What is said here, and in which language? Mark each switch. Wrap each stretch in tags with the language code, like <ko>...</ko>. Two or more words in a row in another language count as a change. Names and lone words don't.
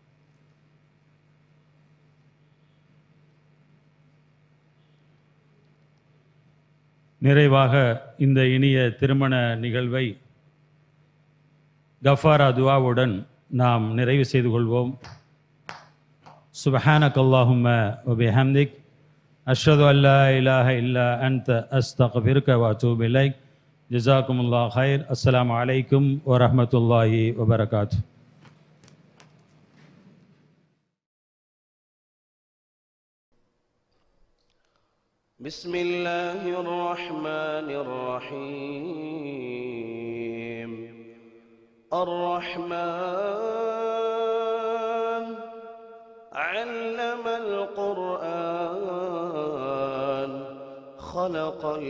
<ta>நிறைவாக இந்த இனிய திருமண நிகழ்வை கஃபாரா துஆவுடன் நாம் நிறைவு செய்து கொள்வோம்.</ta> <ar>سبحانك اللهم وبحمدك أشهد أن لا إله إلا أنت أستغفرك وأتوب إليك. جزاكم الله خير. السلام عليكم ورحمة الله وبركاته. بسم الله الرحمن الرحيم. الرحمن علم القرآن خلق</ar>